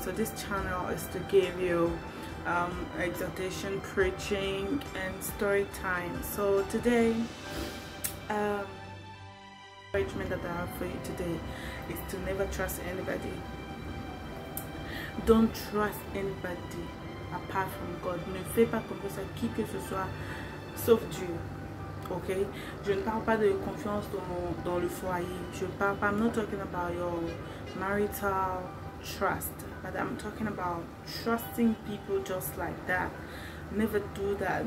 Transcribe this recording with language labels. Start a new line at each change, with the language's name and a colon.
English: So this channel is to give you exhortation, preaching and story time. So today encouragement that I have for you today is to never trust anybody. Don't trust anybody apart from God.
French: Ne fais pas confiance à qui que ce soit sauf Dieu. Ok, je ne parle pas de confiance dans le foyer. Je parle pas,
English: I'm not talking about your marital trust, but I'm talking about trusting people just like that. Never do that.